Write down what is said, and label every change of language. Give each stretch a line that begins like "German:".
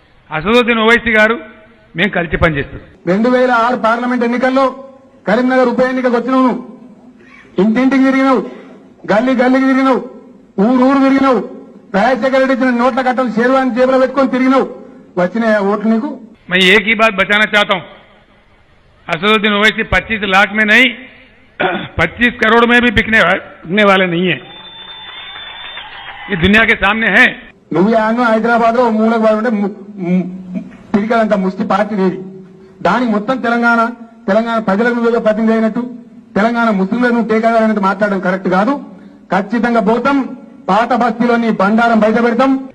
Telugu: అసదుద్దీన్ ఓవైసీ గారు మేము కలిసి పనిచేస్తాం. 2006 పార్లమెంట్ ఎన్నికల్లో కరీంనగర్ ఉప ఎన్నికకు వచ్చినావు, నువ్వు ఇంటింటికి తిరిగినావు, గల్లీకి తిరిగినావు, ఊరు తిరిగినావు, రాజశేఖర రెడ్డి ఇచ్చిన నోట్ల కట్టలు షేర్వాణి జేబులో పెట్టుకొని తిరిగినావు. వచ్చిన ఓట్లు నీకు?
Hindi: मैं एक ही बात बचाना चाहता हूं, असदुद्दीन ओवैसी 25 लाख में नहीं 25 करोड़ में भी बिकने वाले नहीं है, ये दुनिया के सामने है.
Telugu: నువ్వు యాను హైదరాబాద్ లో మూలకు బాగుంటే తిరిగేంత ముష్టి పార్టీ లేదు. దానికి మొత్తం తెలంగాణ ప్రజలకు నువ్వు ప్రతినిధి అయినట్టు, తెలంగాణ ముస్లింలకు నువ్వు టేకాదారన్నట్టు మాట్లాడడం కరెక్ట్ కాదు. ఖచ్చితంగా పోతాం, పాత బస్తీలో నీ బండారం బయట పెడతాం.